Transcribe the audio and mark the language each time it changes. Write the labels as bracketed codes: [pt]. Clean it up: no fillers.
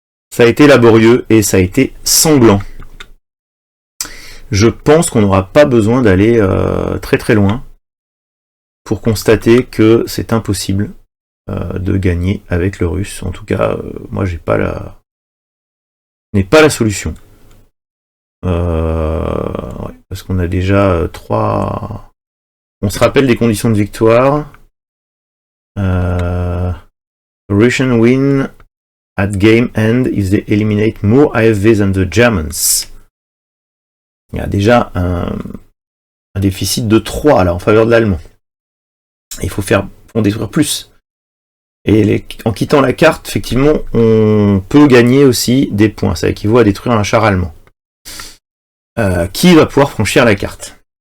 [fr] Ça a été laborieux et ça a été sanglant. Je pense qu'on n'aura pas besoin d'aller très très loin pour constater que c'est impossible de gagner avec le russe. En tout cas, moi j'ai pas la solution. Ouais, parce qu'on a déjà 3. On se rappelle des conditions de victoire. [en] Russian win at game end if they eliminate more AFV than the Germans. [fr] Il y a déjà un déficit de 3 là en faveur de l'allemand. Il faut détruire plus. Et en quittant la carte, effectivement, on peut gagner aussi des points. Ça équivaut à détruire un char allemand. Qui va pouvoir franchir la carte?